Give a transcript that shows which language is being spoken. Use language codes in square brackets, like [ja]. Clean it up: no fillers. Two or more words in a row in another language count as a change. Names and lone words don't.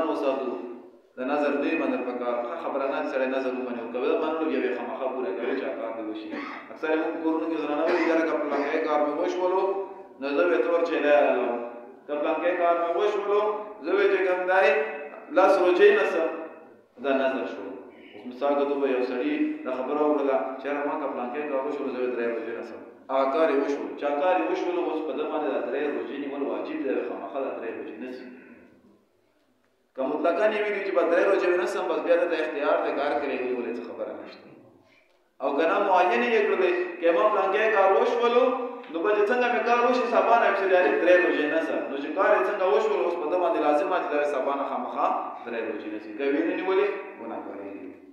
[ps] وساتو د نظر نه منل پکار ښه خبره نه چې سړی نظر ومني او که به منلو بیا به یې خامخا پوره کوي چې کار دې وشي اکثر یې موږ په کورونو کې زنانه وایي یاره که پلانکی کار مې وشولو نو زه به ته ورچلی رالم که پلانکی کار مې وشولو زه به چې کوم دی لس روژې نسم دا نظر شو اوس مثال که تو به یو سړي دا خبره وکړله چې یاره ما که پلانکی کار وشولو زه به 3 روژې نسم هغه کار یې وشولو چا کار یې وشولو اوس په ده باندې دا 3 روژې نیول واجب دی خامخا دا 3 روژې نسي که مطلقاً یې ویلي چې به 3 روژې ونسم بس بیا دته اختیار دی کار کوي ولې څه خبره نشته او که نه معین یې کړلی که ما پلانکی کار وشولو نو به چې څنګه مې کار وشي سبا نه چې ډایرکټ 3 روژې نسم نو چې کار یې څنګه وشولو اوس په ده باندې لازمه چې دا سبا نه خامخا 3 روژې نسي که ویې نه نیولې ګناهګارېږي